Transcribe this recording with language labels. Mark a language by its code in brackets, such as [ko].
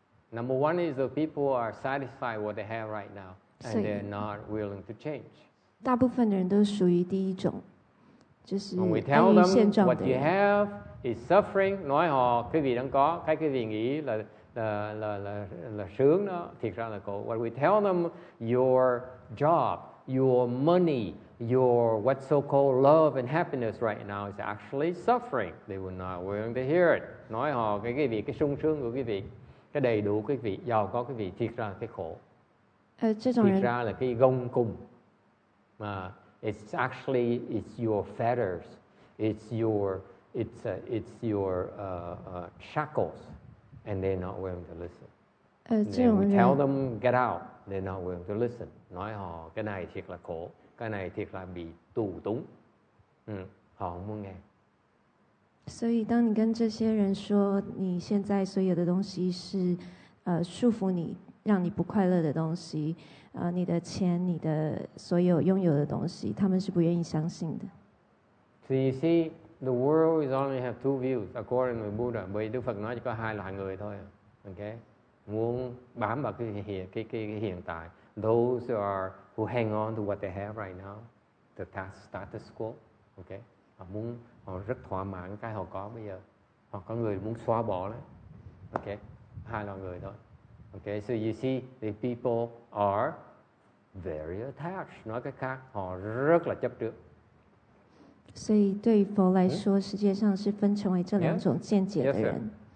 [en] Number 1 is the people who are satisfied what they have right now and they're not willing to change. [zh] 大部分的人都属于第一种，就是安于现状的人。 [en] When we tell them what you have is suffering, [vi] nói họ cái gì đang có, cái gì nghĩ là sướng đó, thiệt ra là khổ. [en] When we tell them your job, your money, your what's so-called love and happiness right now is actually suffering, they will not willing to hear it. [vi] Nói họ cái vị, cái sung sướng của cái vị, cái đầy đủ cái vị, giàu có cái vị, thiệt ra là cái khổ. Thiệt ra là cái gông cùng. [en] It's your fetters, it's your it's your shackles, and they're not willing to listen. [zh] 这种 [en] Then we [zh] 人 [en] tell them get out, they're not willing to listen. [vi] Nói họ cái này thiệt là khổ, cái này thiệt là bị tù túng. Họ không muốn nghe. [zh] 所以，当你跟这些人说你现在所有的东西是束缚你、让你不快乐的东西，你的钱、你的所有拥有的东西，他们是不愿意相信的。 [en] So you see, the world is only have two views according to Buddha. [vi] Bởi Đức Phật nói chỉ có hai loại người thôi. Okay? Muốn bám vào cái hiện tại. [en] Those are who hang on to what they have right now, the status quo. Okay? [vi] Họ rất thỏa mãn cái họ có bây giờ. Hoặc có người muốn xóa bỏ đấy. Okay? Hai loại người thôi. Okay? [en] So you see, the people are very attached. [vi] Nói cách khác, họ rất là chấp trước. [zh] 所以，对于佛来说，世界上是分成为这两种见解的人。